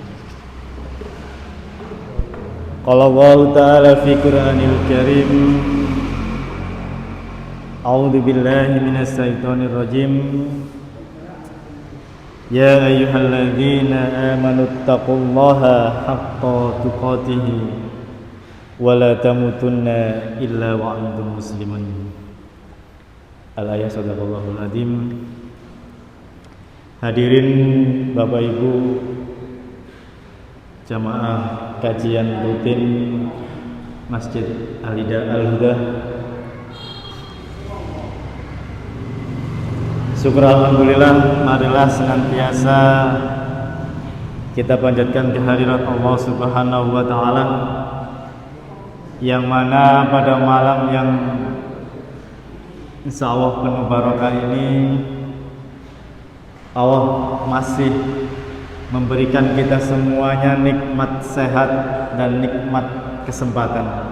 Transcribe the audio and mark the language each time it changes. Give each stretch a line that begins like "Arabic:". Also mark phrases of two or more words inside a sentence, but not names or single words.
Arabic: قال الله تعالى في القرآن الكريم، أعوذ بالله من الشيطان الرجيم. يا أيها الذين آمنوا اتقوا الله حق تقاته ولا تموتن إلا وأنتم مسلمون. الآية صدق الله العظيم.
Indonesian: Hadirin Bapak Ibu jamaah kajian rutin Masjid Al-Huda, syukur alhamdulillah, marilah senantiasa kita panjatkan kehadirat
Arabic: الله سبحانه وتعالى,
Indonesian: yang mana pada malam yang insyaallah penuh barokah ini Allah masih memberikan kita semuanya nikmat sehat dan nikmat kesempatan.